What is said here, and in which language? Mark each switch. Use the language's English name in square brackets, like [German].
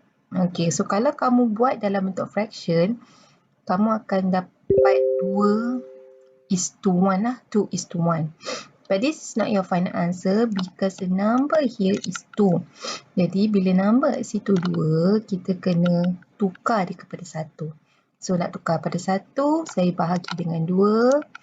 [Malay] Okey, so kalau kamu buat dalam bentuk fraction, kamu akan dapat 2:1 lah, 2:1. [English] But this is not your final answer because the number here is 2. [Malay] Jadi bila number kat situ 2, kita kena tukar dia kepada 1. So nak tukar pada 1, saya bahagi dengan 2.